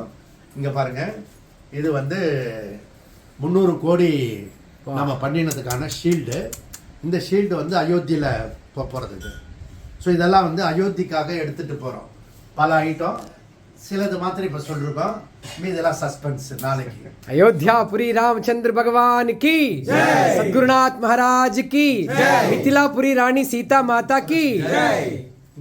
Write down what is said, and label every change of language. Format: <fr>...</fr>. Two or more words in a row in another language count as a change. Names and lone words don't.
<ta>இங்கே பாருங்கள், இது 300 கோடி நம்ம பண்ணினதுக்கான ஷீல்டு. இந்த ஷீல்டு அயோத்தியில் போகிறதுக்கு. ஸோ இதெல்லாம் அயோத்திக்காக எடுத்துகிட்டு போகிறோம். பல ஐட்டம், சிலது மாத்திரம் இப்போ சொல்லிருக்கோம், மீதெல்லாம் சஸ்பென்ஸ் நாளைக்கு.</ta> <hi>अयोध्यापुरी रामचंद्र भगवान की जय, सद्गुरुनाथ महाराज की जय, मिथिलापुरी रानी सीता माता की जय.</hi>